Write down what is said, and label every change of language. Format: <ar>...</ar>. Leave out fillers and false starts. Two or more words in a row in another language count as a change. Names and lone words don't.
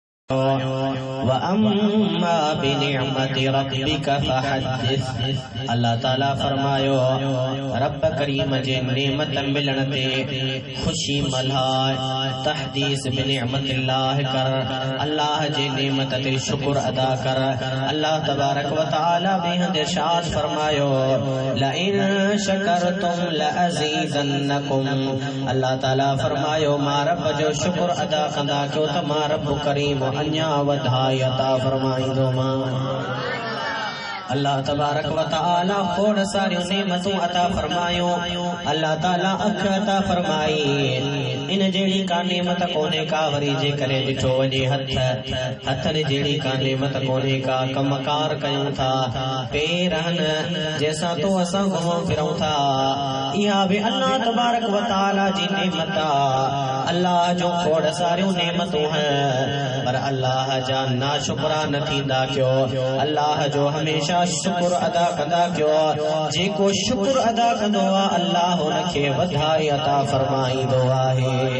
<ar>وأما بنعمة ربك فحدث.</ar> <sd>अल्लाह ताला फरमायो रब करीम जे नेमत मिलण ते खुशी मल्हाए,</sd> <ar>تحديث بنعمة الله</ar> <sd>कर, अल्लाह जे नेमत ते शुक्र अदा कर।</sd> <ar>الله تبارك وتعالى</ar> <sd>बेहद इरशाद फरमायो</sd> <ar>لئن شكرتم لأزيدنكم.</ar> <sd>अल्लाह ताला फरमायो मां रब जो शुक्र अदा कंदा कयो त मां रब करीम अन्या वधाई अता फरमाईंदो मां।</sd> <ar>الله تبارك وتعالى</ar> <sd>खोड़ सारियूं नेमतूं अता फरमायो। अल्लाह ताला अख अता फरमाई, इन जहिड़ी का नेमत कोन्हे का वरी जे करे ॾिठो वञे हथनि जहिड़ी का नेमत कोन्हे का। कमकार कयूं था, पेर आहिनि जंहिंसां तो असां घुमूं फिरूं था, इहा बि</sd> <ar>الله تبارك وتعالى</ar> <sd>जी नेमत आहे। अल्लाह जो खोड़ सारियूं नेमतूं हैं पर अल्लाह जा नाशुक्रा न थींदा कयो। अल्लाह जो हमेशा शुक्र अदा कंदा कयो। जेको शुक्र अदा कंदो आहे अल्लाह हुनखे वधाई अता फरमाईंदो आहे।</sd>